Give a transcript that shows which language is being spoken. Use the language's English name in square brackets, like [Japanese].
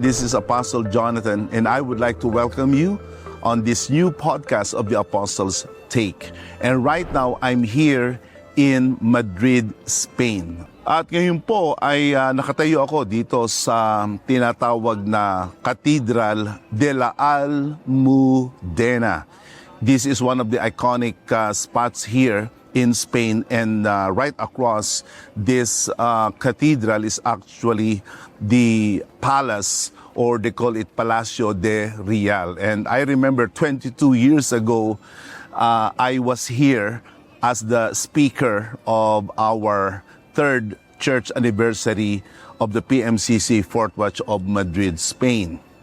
[English] This is Apostle Jonathan, and I would like to welcome you on this new podcast of the Apostles' Take. And right now, I'm here in Madrid, Spain. [Filipino] At ngayon po ay nakatayo ako dito sa tinatawag na Cathedral de la Almudena. [English] This is one of the iconic spots here in Spain, and right across this cathedral is actually the palace, or they call it Palacio de Real. And I remember 22 years ago, I was here as the speaker of our third church anniversary of the PMCC Fourth Watch of Madrid, Spain.